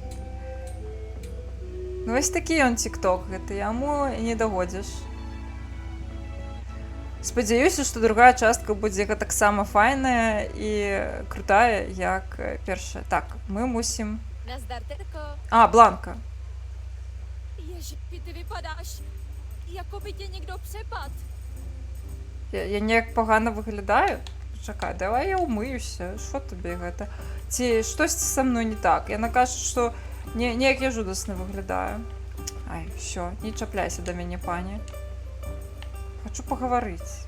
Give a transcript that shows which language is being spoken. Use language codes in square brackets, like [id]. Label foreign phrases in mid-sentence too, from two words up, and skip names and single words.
[be] Ну, вось такі ён тикток, гэта яму не дагодзіш. Спадзяюся, што другая частка будзе таксама файная і крутая, як першая. Так, мы мусім... [cs] Nazdar, Terko. [be] А, Бланка. [cs] Ježipi, ty vypadáš, jako by tě někdo přepad. [be] Я неяк погано выглядаю? Чакай, давай я умыюся. Што табе гэта? Ці штосьці са мной не так? Яна кажа, што неяк я жудасна выглядаю. Ай, всё, не чапляйся да мяне, пані. Хочу пагаварыць.